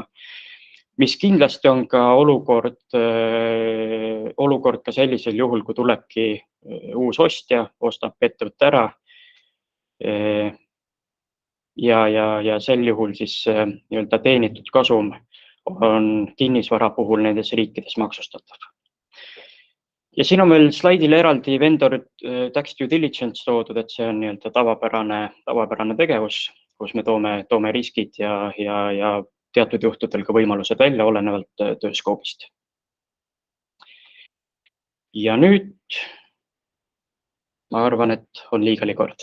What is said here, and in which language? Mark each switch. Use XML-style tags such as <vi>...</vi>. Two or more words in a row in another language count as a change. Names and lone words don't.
<et>Mis kindlasti on ka olukord ka sellisel juhul, kui tulebki uus ostja, ostab ettevõtte ära ja sel juhul siis nii-öelda teenitud kasum on kinnisvara puhul nendes riikides maksustatav. Ja siin on veel slaidil eraldi</et> <en>vendor tax due diligence</en> <et>toodud, et see on nii-öelda tavapärane tegevus, kus me toome riskid ja teatud juhtudel ka võimalused välja olenevalt tööskoobist. Ja nüüd ma arvan, et on Legali kord.</et>